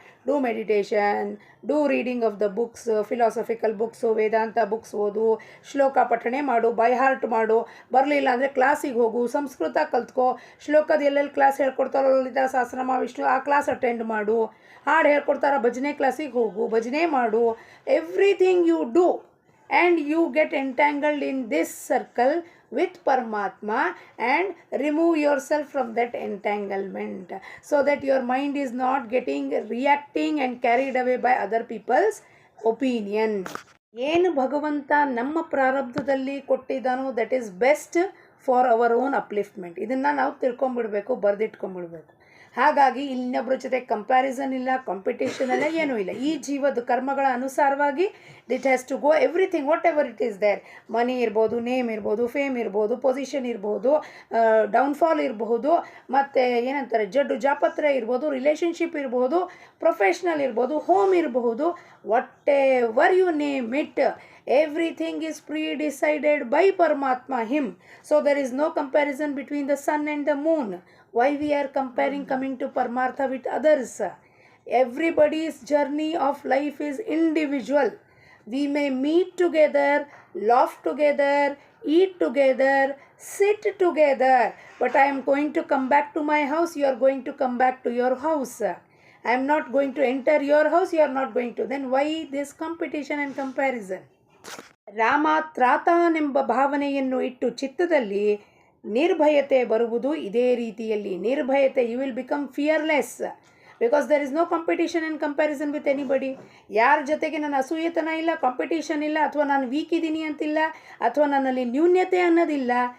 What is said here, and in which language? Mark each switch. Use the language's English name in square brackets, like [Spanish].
[English] do meditation, do reading of the books, philosophical books, [Kannada] Vedanta books ಓದು, ಶ್ಲೋಕ ಪಠಣೆ ಮಾಡು, [English] By heart ಮಾಡು. [Kannada] ಬರಲಿಲ್ಲ ಅಂದರೆ ಕ್ಲಾಸಿಗೆ ಹೋಗು, ಸಂಸ್ಕೃತ ಕಲ್ತ್ಕೋ. ಶ್ಲೋಕದ ಎಲ್ಲೆಲ್ಲಿ ಕ್ಲಾಸ್ ಹೇಳ್ಕೊಡ್ತಾರೋ ಲಲಿತಾ ಸಹಸ್ರನಾಮ ವಿಷ್ಣು ಆ ಕ್ಲಾಸ್ ಅಟೆಂಡ್ ಮಾಡು. ಹಾಡು ಹೇಳ್ಕೊಡ್ತಾರ ಭಜನೆ ಕ್ಲಾಸಿಗೆ ಹೋಗು, ಭಜನೆ ಮಾಡು. [English] Everything you do and you get entangled in this circle with Paramatma and remove yourself from that entanglement so that your mind is not reacting and carried away by other people's opinion. [Kannada] ಏನು ಭಗವಂತ ನಮ್ಮ ಪ್ರಾರಬ್ಧದಲ್ಲಿ ಕೊಟ್ಟಿದ್ದಾನೋ [English] That is best for our own upliftment. [Kannada] ಇದನ್ನು ನಾವು ತಿಳ್ಕೊಂಬಿಡ್ಬೇಕು, ಬರೆದಿಟ್ಕೊಂಬಿಡ್ಬೇಕು. ಹಾಗಾಗಿ ಇನ್ನೊಬ್ಬರ ಜೊತೆ comparison ಇಲ್ಲ, competition ಇಲ್ಲ, ಏನೂ ಇಲ್ಲ. ಈ ಜೀವದ ಕರ್ಮಗಳ ಅನುಸಾರವಾಗಿ [English] It has to go everything whatever it is there. Money ಇರ್ಬೋದು, name ಇರ್ಬೋದು, fame ಇರ್ಬೋದು, position ಇರ್ಬೋದು, downfall ಇರಬಹುದು, [Kannada] ಮತ್ತು ಏನಂತಾರೆ ಜಡ್ಡು ಜಾಪತ್ರೆ ಇರ್ಬೋದು, [English] Relationship ಇರ್ಬೋದು, professional ಇರ್ಬೋದು, home ಇರಬಹುದು, whatever you name it, everything is pre-decided by Paramatma, him. So there is no comparison between the sun and the moon. Why we are comparing coming to Paramartha with others? Everybody's journey of life is individual. We may meet together, laugh together, eat together, sit together, but I am going to come back to my house, you are going to come back to your house. I am not going to enter your house, you are not going to. Then why this competition and comparison? [Kannada] Rama ತ್ರಾತಾನೆಂಬ ಭಾವನೆಯನ್ನು ಇಟ್ಟು ಚಿತ್ತದಲ್ಲಿ ನಿರ್ಭಯತೆ ಬರುವುದು ಇದೇ ರೀತಿಯಲ್ಲಿ. [English] ನಿರ್ಭಯತೆ, you will become fearless because there is no competition and comparison with anybody. [Kannada] ಯಾರ ಜೊತೆಗೆ ನನ್ನ ಅಸೂಯತನ ಇಲ್ಲ, competition ಇಲ್ಲ, ಅಥವಾ ನಾನು ವೀಕ್ ಇದ್ದೀನಿ ಅಂತಿಲ್ಲ, ಅಥವಾ ನನ್ನಲ್ಲಿ ನ್ಯೂನ್ಯತೆ ಅನ್ನೋದಿಲ್ಲ.